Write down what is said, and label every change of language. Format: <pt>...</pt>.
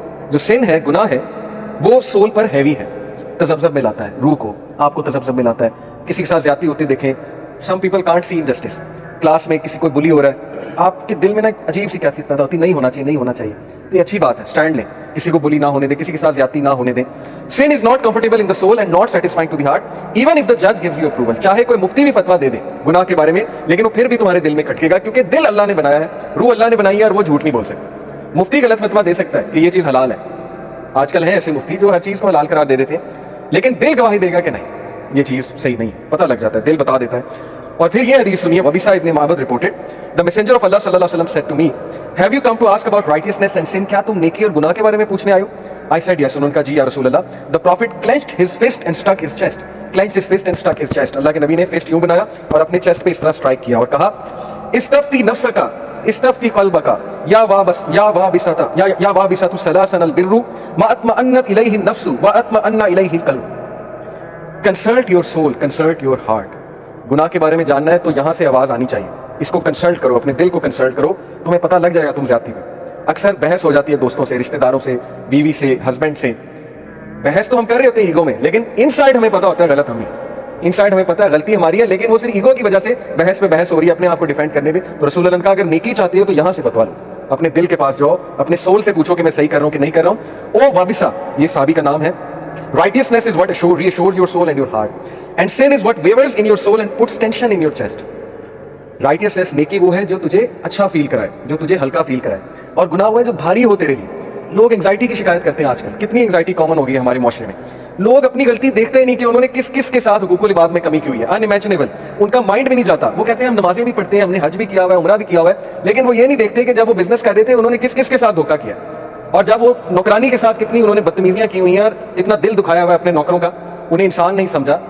<ur>جو sin ہے, گناہ ہے, وہ سول پر ہیوی ہے, تذبذب میں لاتا ہے روح کو, آپ کو تذبذب میں لاتا ہے. کسی کے ساتھ زیادتی ہوتی دیکھیں,</ur> <en>some people can't see injustice.</en> <ur>Class میں کسی کوئی بلی ہو رہا ہے, آپ کے دل میں نا ایک عجیب سی کیفیت پیدا ہوتی, نہیں ہونا چاہیے. تو یہ اچھی بات ہے, سٹینڈ لیں, کسی کو بلی نہ ہونے دیں, کسی کے ساتھ زیادتی نہ ہونے دیں.</ur> <en>sin is not comfortable in the soul and not satisfying to the heart even if the judge gives you approval.</en> <ur>چاہے کوئی مفتی بھی فتویٰ دے دے گناہ کے بارے میں, لیکن وہ پھر بھی تمہارے دل میں کھٹکے گا, کیونکہ دل اللہ نے بنایا ہے, روح اللہ نے بنائی ہے, اور وہ جھوٹ نہیں بول سکتا. مفتی غلط فتویٰ دے سکتا ہے کہ یہ چیز حلال ہے, آج کل ہیں ایسے مفتی جو ہر چیز کو حلال قرار دے دیتے ہیں, لیکن دل گواہی دے گا کہ نہیں یہ چیز صحیح نہیں, پتہ لگ جاتا ہے, دل بتا دیتا ہے. اور پھر یہ حدیث سنیے,</ur> <en>وبیسہ ابن معبد reported, the messenger of Allah صلی اللہ علیہ وسلم said to me, have you come to ask about righteousness and sin?</en> <ur>کیا تم نیکی اور گناہ کے بارے میں پوچھنے آئے ہو؟</ur> <en>I said yes.</en> <ur>انہوں نے کہا جی یا رسول اللہ.</ur> <en>The prophet clenched his fist and struck his chest. clenched his fist and struck his chest.</en> <ur>اللہ کے نبی نے فسٹ یوں بنایا اور اپنے چیسٹ پہ اس طرح اسٹرائک کیا اور کہا</ur> <ar>استفتی نفسکا استفتی قلبکا یا وابسۃ سلاسن البر ما اطمأنت الیہ النفس واطمأن الیہ القلب.</ar> <en>Consult your soul, consult your heart.</en> <ur>گناہ کے بارے میں جاننا ہے تو یہاں سے آواز آنی چاہیے, اس کو کنسلٹ کرو, اپنے دل کو کنسلٹ کرو, تمہیں پتہ لگ جائے گا تم زیادتی میں. اکثر بحث ہو جاتی ہے دوستوں سے, رشتہ داروں سے, بیوی سے, ہسبینڈ سے. بحث تو ہم کر رہے ہوتے ہیں ایگو میں, لیکن ان سائڈ ہمیں پتہ ہوتا ہے غلط ہمیں, ان سائڈ ہمیں پتہ ہے غلطی ہماری ہے, لیکن وہ صرف ایگو کی وجہ سے بحث پہ بحث ہو رہی ہے, اپنے آپ کو ڈیفینڈ کرنے میں. تو رسول اللہ نے کہا اگر نیکی چاہتی ہو تو یہاں سے فتویٰ لو, اپنے دل کے پاس جاؤ, اپنے سول سے پوچھو کہ میں صحیح کر رہا ہوں کہ نہیں کر رہا ہوں. او وابسہ, یہ صحابی کا نام ہے.</ur> <en>Righteousness is what reassures your soul and your heart, and sin is what wavers in your soul and puts tension in your chest.</en> <ur>Righteousness نیکی وہ ہے جو تجھے اچھا فیل کرائے, جو تجھے ہلکا فیل کرائے, اور گناہ وہ ہے جو بھاری ہو تیرے لیے. لوگ انگزائٹی کی شکایت کرتے ہیں آج کل, کتنی انگزائٹی کامن ہو گئی ہے ہمارے معاشرے میں. لوگ اپنی غلطی دیکھتے ہی نہیں کہ انہوں نے کس کس کے ساتھ حقوق العباد میں کمی کی ہوئی ہے, انیمیجنیبل. ان کا مائنڈ بھی نہیں جاتا, وہ کہتے ہیں ہم نمازیں بھی پڑھتے ہیں, ہم نے حج بھی کیا ہوا ہے, عمرہ بھی کیا ہوا ہے, لیکن وہ یہ نہیں دیکھتے کہ جب وہ بزنس کر رہے تھے انہوں نے کس کس کے ساتھ دھوکہ کیا, اور جب وہ نوکرانی کے ساتھ کتنی انہوں نے بدتمیزیاں کی ہوئی ہیں, اور کتنا دل دکھایا ہوا ہے اپنے نوکروں کا, انہیں انسان نہیں سمجھا.</ur>